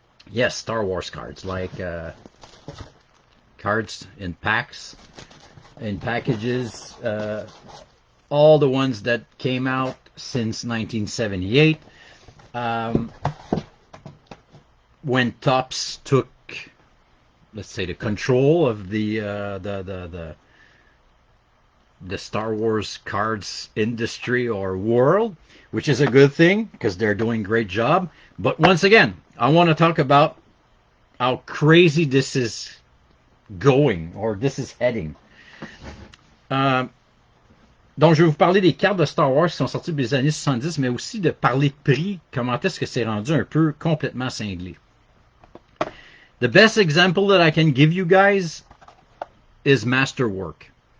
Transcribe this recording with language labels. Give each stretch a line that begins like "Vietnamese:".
English: Yes, Star Wars cards, like cards in packs, in packages, all the ones that came out since 1978, when Topps took, let's say, the control of the Star Wars cards industry or world, which is a good thing because they're doing a great job. But once again, I want to talk about how crazy this is going, or this is heading.
French: Donc, je vais vous parler des cartes de Star Wars qui sont sorties des années 70, mais aussi de parler de prix, comment est-ce que c'est rendu un peu complètement cinglé.
English: The best example that I can give you guys is Masterwork.